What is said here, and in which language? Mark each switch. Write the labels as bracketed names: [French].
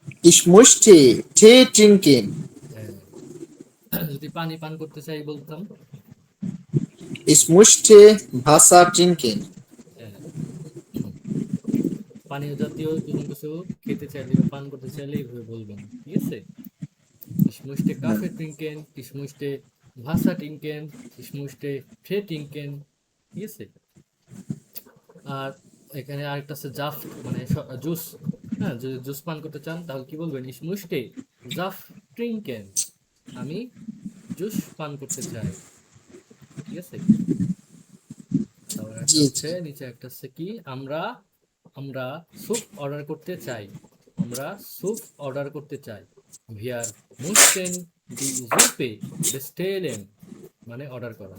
[German] ইস মুষ্টি টে ট্রিঙ্কেন। [Bangla] হ্যাঁ, যদি পানি পান করতে চাই বলতাম, [German] ইস মুষ্টি ভাষা ট্রিঙ্কেন। [Bangla] হ্যাঁ, পানীয় জাতীয় কোনো কিছু খেতে চাইলে বা পান করতে চাইলে এইভাবে বলবেন, ঠিক আছে? [German] Ich möchte Kaffee trinken, ich möchte Wasser trinken, ich möchte Tee trinken, [Bangla] ঠিক আছে? আর এখানে আরেকটা আছে জাফ, মানে জুস। হ্যাঁ, যদি জুস পান করতে চান তাহলে কি বলবেন? [German] Ich möchte জাফ trinken, [Bangla] আমি জুস পান করতে চাই, ঠিক আছে? তারপর একটা জি জি। হচ্ছে নিচে একটা হচ্ছে কি, আমরা আমরা স্যুপ অর্ডার করতে চাই। আমরা স্যুপ অর্ডার করতে চাই। [German] Wir möchten die Suppe bestellen, [Bangla] মানে অর্ডার করা।